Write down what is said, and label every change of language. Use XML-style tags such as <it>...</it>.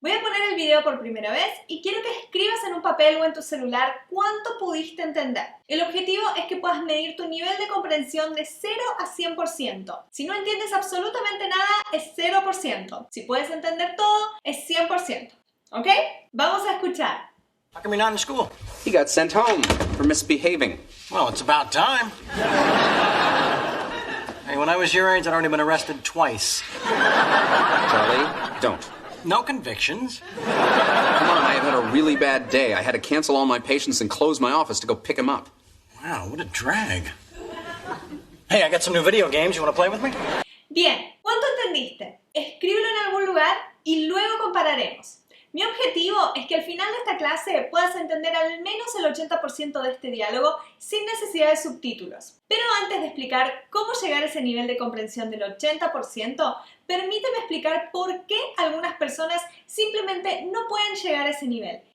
<es>Voy a poner el video por primera vez y quiero que escribas en un papel o en tu celular cuánto pudiste entender. El objetivo es que puedas medir tu nivel de comprensión de 0 a 100%. Si no entiendes absolutamente nada, es 0%. Si puedes entender todo, es 100%. ¿Ok? Vamos a escuchar.</es> <en>How come you're not in school? He got sent home for misbehaving. Well, it's about time. Hey, when I was your age, I'd already been arrested twice. Charlie, don't. No convictions. Come on, I have had a really bad day. I had to cancel all my patients and close my office to go pick him up. Wow, what a drag. Hey, I got some new video games. You want to play with me?</en> <es>Bien, ¿cuánto entendiste? Escríbelo en algún lugar y luego compararemos. Mi objetivo es que al final de esta clase puedas entender al menos el 80% de este diálogo sin necesidad de subtítulos. Pero antes de explicar cómo llegar a ese nivel de comprensión del 80%, permíteme explicar por qué algunas personas simplemente no pueden llegar a ese nivel.</es>